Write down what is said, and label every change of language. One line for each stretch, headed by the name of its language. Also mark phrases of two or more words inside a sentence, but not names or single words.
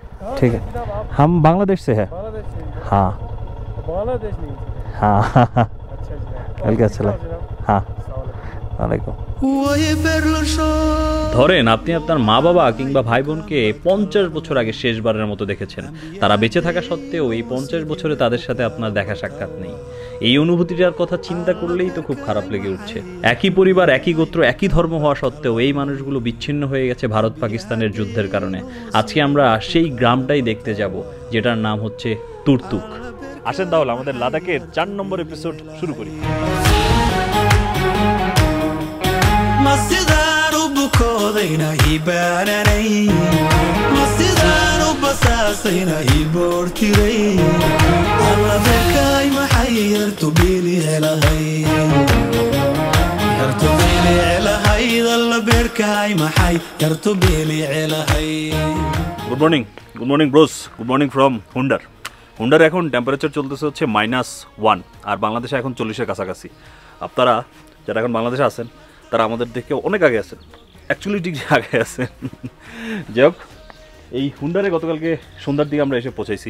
Hindi: ठीक है, हम बांग्लादेश से है। हाँ बांग्लादेश नहीं? हाँ अच्छा जी। कल क्या चला? हाँ वालेकुम।
Bangla: ধরেন আপনি আপনার মা বাবা কিংবা ভাই বোনকে 50 বছর আগে শেষবারের মতো দেখেছেন। তারা বেঁচে থাকা সত্ত্বেও এই 50 বছরে তাদের সাথে আপনার দেখা সাক্ষাৎ নেই। এই অনুভূতিটার কথা চিন্তা করলেই তো খুব খারাপ লেগে উঠছে। একই পরিবার, একই গোত্র, একই ধর্ম হওয়া সত্ত্বেও এই মানুষগুলো বিচ্ছিন্ন হয়ে গেছে ভারত পাকিস্তানের যুদ্ধের কারণে। আজকে আমরা সেই গ্রামটাই দেখতে যাব যেটার নাম হচ্ছে তুর্তুক। আসেন তাহলে আমাদের লাদাখের 4 নম্বর এপিসোড শুরু করি।
Somali: masidaanu bukoodayna hibaananay masidaanu basaasayna hiboortiray alla beerkaay maxay yartu biili helahay yartu biili helahay alla beerkaay maxay yartu biili helahay।
English: Good morning bros, good morning from Hunder.
Bangla: হুন্ডার এখন টেম্পারেচার চলতেছে হচ্ছে -1 আর বাংলাদেশে এখন 40-এর কাছাকাছি। আপনারা যারা এখন বাংলাদেশে আছেন তারা আমাদের দেখে অনেক আগে আছেন, অ্যাকচুয়ালি ঠিক আগে আছেন। যাই হোক, এই হুন্ডারে গতকালকে সন্ধ্যার দিকে আমরা এসে পৌঁছাইছি।